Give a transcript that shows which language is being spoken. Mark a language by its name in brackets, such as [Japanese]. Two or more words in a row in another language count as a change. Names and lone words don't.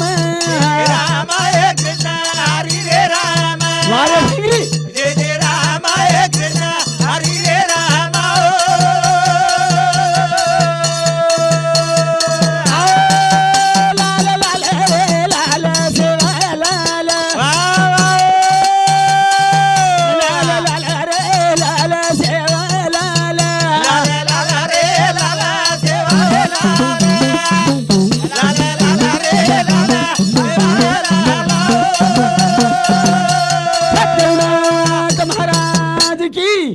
[Marathi] जय राम कृष्ण हरी रे राम वारे फिरी जय जय राम कृष्ण हरी रे राम लाल लाल रे लाल सेवा लाल वा वा लाल लाल रे लाल सेवा लाल लाला लाला रे लाला सेवा रे लाला लाला रे लाला सेवा लाला [Hindi] सत्यनाथ महाराज की